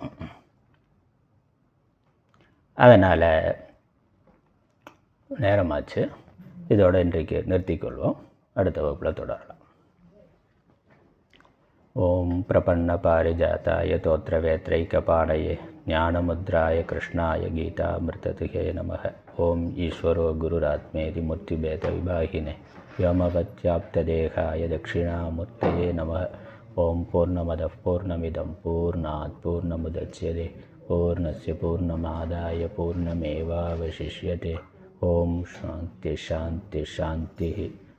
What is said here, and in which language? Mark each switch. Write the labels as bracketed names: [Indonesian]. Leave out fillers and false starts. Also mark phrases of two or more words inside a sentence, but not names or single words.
[Tamil] அதனால் நேரமாச்சு, இதோட இன்றைக்கு நிறுத்திக்கொள்வோம். அடுத்த வகுப்பில் தொடரலாம். [Sanskrit] ॐ प्रपन्न पारिजाताय तोत्रवेत्रैकपाणये ज्ञानमुद्राय कृष्णाय गीतामृतदुहे नमः. ॐ ईश्वरो गुरुरात्मेति मूर्तिभेद विभागिने व्योमवत्याप्तदेहाय दक्षिणामूर्तये नमः. ओम पूर्णमदः पूर्णमिदं पूर्णात् पूर्णमुदच्यते पूर्णस्य पूर्णमादाय पूर्णमेवावशिष्यते. ओम शान्ति शान्ति शान्तिः.